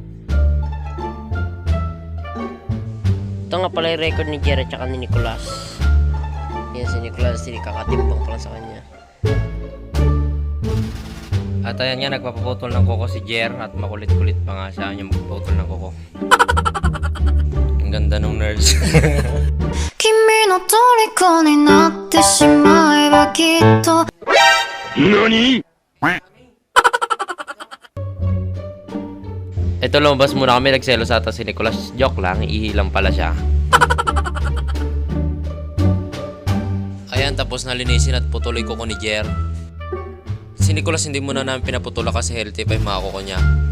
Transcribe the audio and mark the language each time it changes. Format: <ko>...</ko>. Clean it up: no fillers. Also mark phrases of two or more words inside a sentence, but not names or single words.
<tl>Ito nga pala yung record ni Jer at saka ni Nicolas. Yan si Nicolas, kakatimbang pa lang sa kanya. At ayan nga, nagpapaputol ng kuko si Jer at makulit-kulit pa nga siya yung magpaputol ng kuko. Ang ganda ng nurse.</tl> <ja>君の虜になってしまえばきっと</ja> <tl>NANI?! Ito, lumabas muna kami, nagselos ata si Nicolas. Joke lang, ihilang pala siya. Ayan, tapos nalinisin at putuloy kuko ni Jer. Si Nicolas hindi muna namin pinaputula kasi healthy pa yung mga kuko niya.</tl>